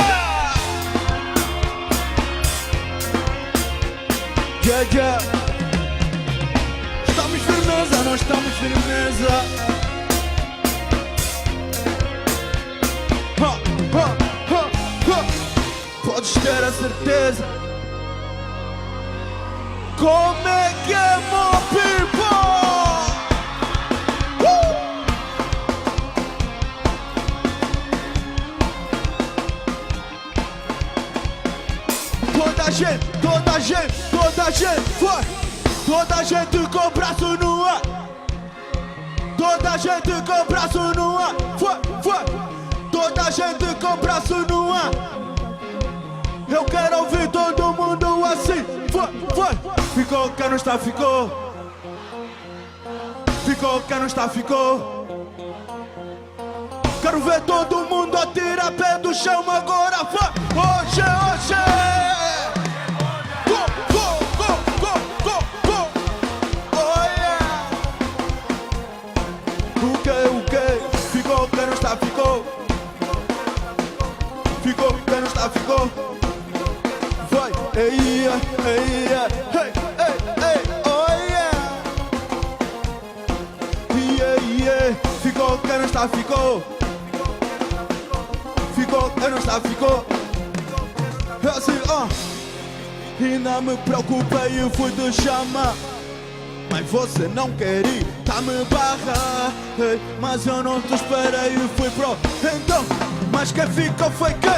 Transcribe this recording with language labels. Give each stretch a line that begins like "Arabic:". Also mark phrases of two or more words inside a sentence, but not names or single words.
Portuguese: Estamos firmeza, nós estamos firmeza. Podes ter a certeza. Como é que é,
English: my people?
Portuguese: Toda a gente, toda a gente, toda a gente, vai. Toda a gente com o braço no ar. Toda a gente com o braço no ar. Vai, vai. Toda a gente com o braço no ar. Eu quero ouvir todo mundo assim. Vai, vai. Ficou, quem não está, ficou. Ficou, quem não está, ficou. Quero ver todo mundo a tirar pé do chão agora. Vai, hoje, hoje.
English: Go, go, go, go, go, go. Oh yeah.
Portuguese: O que? Ficou, quem não está, ficou. Ficou, quem não está, ficou. Vai, ei, ei,
English: hey, hey, hey, oh yeah. Yeah, yeah.
Portuguese: Ficou, quem não está, ficou. Ficou, quem não está, ficou. Assim, E não me preocupei, eu fui te chamar. Mas você não quer ir, tá-me barra. Hey, mas eu não te esperei e fui pro. Então, mas quem ficou foi quem?